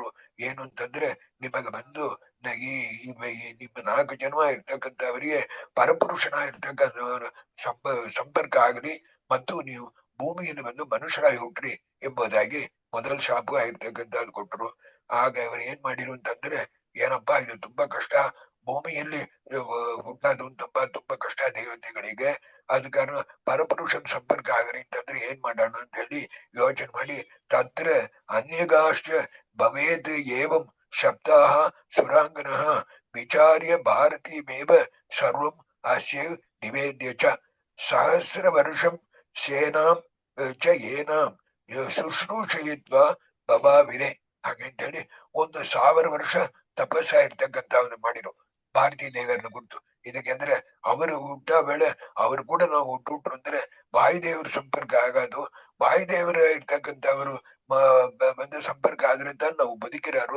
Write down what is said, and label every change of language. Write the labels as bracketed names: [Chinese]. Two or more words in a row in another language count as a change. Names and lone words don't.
[Kannada] ಏನು ಅಂತಂದ್ರೆ, ನಿಮಗೆ ಬಂದು ನಿಮ್ಮ 4 ಜನ್ಮ ಇರ್ತಕ್ಕಂಥವರಿಗೆ ಪರಪುರುಷನ ಇರ್ತಕ್ಕಂಥವ್ರ ಸಂಪರ್ಕ ಆಗಲಿ ಮತ್ತು ನೀವು ಭೂಮಿಯನ್ನು ಬಂದು ಮನುಷ್ಯರಾಗಿ ಹುಟ್ಟ್ರಿ ಎಂಬುದಾಗಿ ಮೊದಲ ಶಾಪ ಆಗಿರ್ತಕ್ಕಂಥದ್ದು ಕೊಟ್ಟರು. ಆಗ ಅವರು ಏನ್ ಮಾಡಿರು ಅಂತಂದ್ರೆ, ಏನಪ್ಪಾ ಇದು ತುಂಬಾ ಕಷ್ಟ, ಭೂಮಿಯಲ್ಲಿ ಹುಟ್ಟೋದು ತುಂಬಾ ಕಷ್ಟ ದೇವತೆಗಳಿಗೆ. ಆದ ಕಾರಣ ಪರಪುರುಷನ ಸಂಪರ್ಕ ಆಗಲಿ ಅಂತಂದ್ರೆ ಏನ್ ಮಾಡೋಣ ಅಂತ ಹೇಳಿ ಯೋಚನೆ ಮಾಡಿ, [Sanskrit] ತತ್ರ ಅನ್ಯಗಾಶ್ಚ ಭವೇತ್ ಏವಂ ಶಬ್ದಾಹ ಸುರಾಂಗನಃ ವಿಚಾರ್ಯ ಭಾರತೀಮೇವ ಸರ್ವಂ ಅಸ್ಯ ನಿವೇದ್ಯ ಚ ಸಹಸ್ರ ವರ್ಷಂ ಸೇನಾಂ ಚ ಏನಾಂ ಶುಶ್ರೂಷಯಿತ್ವ ಬಭಾವಿರೆ. [Kannada] ಹಾಗಂತ ಹೇಳಿ 1000 ವರ್ಷ ತಪಸ್ಸ ಇರ್ತಕ್ಕಂಥವ್ನು ಮಾಡಿರು ಭಾರತೀ ದೇವರನ್ನ ಕುರಿತು. ಇದಕ್ಕೆ ಅಂದ್ರೆ ಅವರು ಹುಟ್ಟ ವೇಳೆ ಅವರು ಕೂಡ ನಾವು ಹುಟ್ಟುಟ್ರು ಅಂದ್ರೆ ವಾಯುದೇವರ ಸಂಪರ್ಕ ಆಗೋದು. ವಾಯುದೇವರ ಇರ್ತಕ್ಕಂಥವರು ಬಂದ ಸಂಪರ್ಕ ಆದ್ರಿಂದ ನಾವು ಬದುಕಿರೋರು.